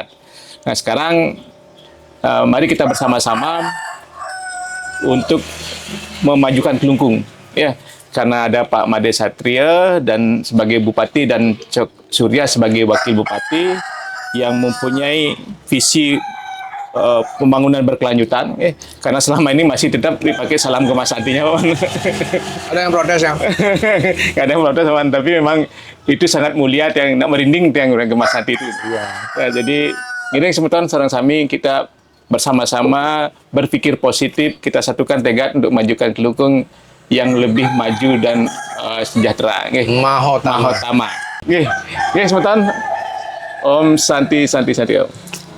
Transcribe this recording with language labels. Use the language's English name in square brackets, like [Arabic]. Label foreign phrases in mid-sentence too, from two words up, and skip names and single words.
[Indonesian] Nah sekarang mari kita bersama-sama untuk memajukan Kelungkung, ya karena ada Pak Made Satria dan sebagai Bupati dan Cok Surya sebagai Wakil Bupati yang mempunyai visi pembangunan berkelanjutan, karena selama ini masih tetap dipakai salam gemas hatinya, Ada yang protes ya? Nggak ada yang protes, tapi memang itu sangat mulia, yang nak merinding yang gemas hati itu. Nah, jadi ini [Balinese] semeton sareng sami [Indonesian] kita bersama-sama berpikir positif, kita satukan tekad untuk majukan Kelungkung yang lebih maju dan sejahtera. Mahotama. Oke, [Sanskrit] semeton. Om Santi Santi Santi.